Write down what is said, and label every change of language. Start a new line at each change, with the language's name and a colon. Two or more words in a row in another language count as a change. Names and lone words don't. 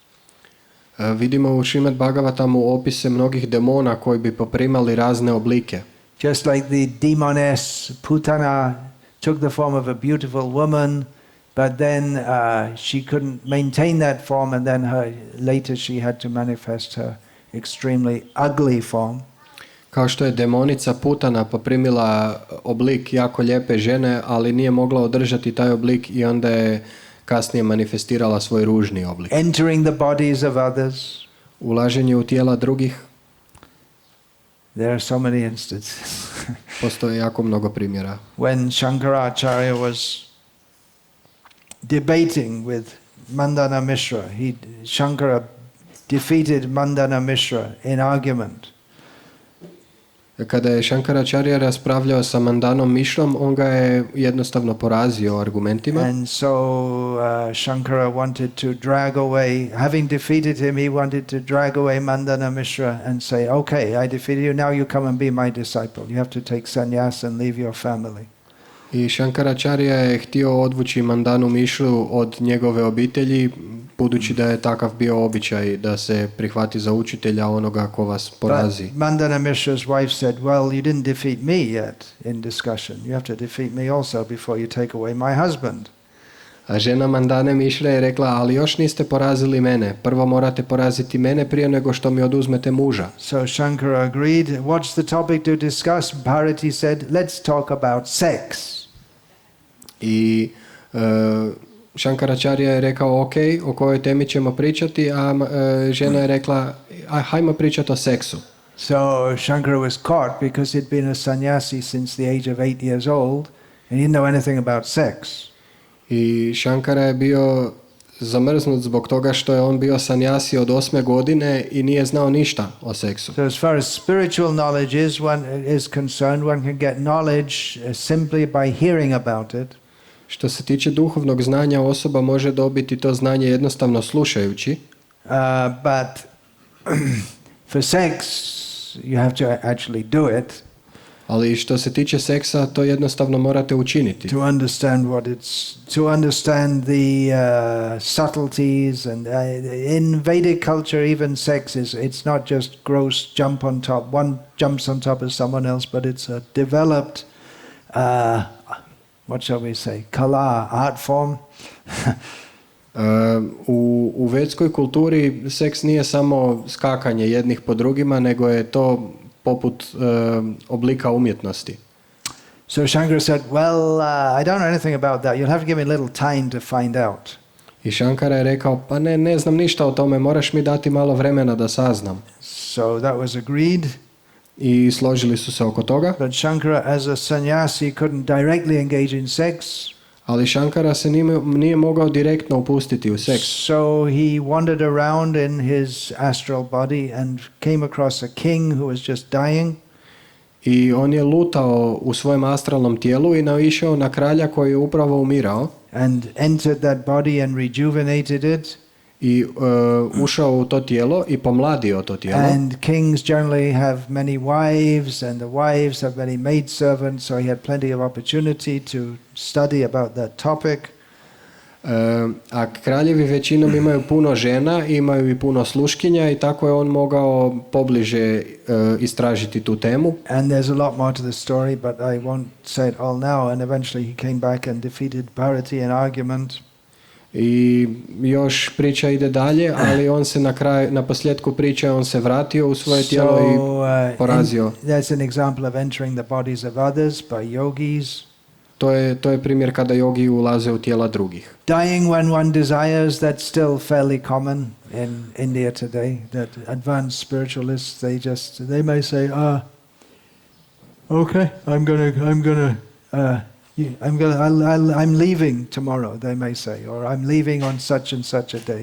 Croatian: Vidimo u Srimad Bhagavatamu opise mnogih demona koji bi poprimali razne oblike.
English: Just like the demoness Putana took the form of a beautiful woman, but then she couldn't maintain that form, and then later she had to manifest her extremely ugly form.
Croatian: Kao što je demonica Putana poprimila oblik jako lijepe žene, ali nije mogla održati taj oblik i onda je kasnije manifestirala svoj ružni oblik.
English: Entering the bodies of others.
Croatian: Ulaženje u tijela drugih.
English: There are so many instances.
Croatian: Postoje jako mnogo primjera.
English: When Shankaracharya was debating with Mandana Mishra, Shankara defeated Mandana Mishra in argument.
Croatian: Kada je Shankaracharya raspravljao sa Mandanom Mishrom, on ga je jednostavno porazio argumentima.
English: And so Shankara wanted to drag away, having defeated him, he wanted to drag away Mandana Mishra and say, okay, I defeated you, now you come and be my disciple. You have to take sannyas and leave your family.
Croatian: I Shankaracharya je htio odvući Mandanu Mishru od njegove obitelji, budući da je takav bio običaj da se prihvati za učitelja onoga ko vas porazi.
English: But Mandana Mishra's wife said, well, you didn't defeat me yet in discussion. You have to defeat me also before you take away my husband.
Croatian: A žena Mandane Mishre je rekla, ali još niste porazili mene. Prvo morate poraziti mene prije nego što mi oduzmete muža.
English: So Shankara agreed. What's the topic to discuss? Bharati said, let's talk about sex.
Croatian: I Shankaracharya je rekao, ok, o kojoj temi ćemo pričati, a žena je rekla, hajmo pričati o seksu.
English: So Shankara was caught because he'd been a sannyasi since the age of 8 years old and he didn't know anything about sex.
Croatian: I Shankara je bio zamrznut zbog toga što je on bio sannyasi od 8 godine i nije znao ništa o seksu.
English: So as far as spiritual knowledge is concerned, one can get knowledge simply by hearing about it.
Croatian: Što se tiče duhovnog znanja, osoba može dobiti to znanje jednostavno slušajući.
English: But for sex, you have to actually do it.
Croatian: Ali što se tiče seksa, to jednostavno morate učiniti.
English: To understand to understand the subtleties, and in Vedic culture, even sex it's not just gross jump on top. One jumps on top of someone else, but it's a developed, what shall we say, kala, art form.
Croatian: U vedskoj kulturi seks nije samo skakanje jednih po drugima, nego je to poput oblika umjetnosti.
English: So Shankara said, well, I don't know anything about that. You'll have to give me a little time to find out.
Croatian: I Shankara je rekao, pa ne znam ništa o tome, moraš mi dati malo vremena da saznam.
English: So that was agreed.
Croatian: I složili su se oko toga.
English: But Shankara, as a sannyasi, couldn't directly engage in sex.
Croatian: Ali Shankara se nije mogao direktno upustiti u seks.
English: So he wandered around in his astral body and came across a king who was just dying.
Croatian: I on je lutao u svojem astralnom tijelu i naišao na kralja koji je upravo umirao.
English: And entered that body and rejuvenated it.
Croatian: I ušao u to tijelo i pomladio to tijelo.
English: And kings generally have many wives, and the wives have many maidservants, so he had plenty of opportunity to study about that topic.
Croatian: A kraljevi većinom imaju puno žena, imaju i puno sluškinja i tako je on mogao pobliže istražiti tu temu.
English: And there's a lot more to the story, but I won't say it all now. And eventually he came back and defeated Bharati in argument.
Croatian: I još priča ide dalje, ali on se na posljedku priče on se vratio u svoje tijelo i porazio.
English: That's an example of entering the bodies of others by yogis.
Croatian: To je primjer kada jogi ulaze u tijela drugih.
English: Dying when one desires, that's still fairly common in India today. That advanced spiritualists, they may say, okay, I'm leaving tomorrow, they may say, or I'm leaving on such and such a day.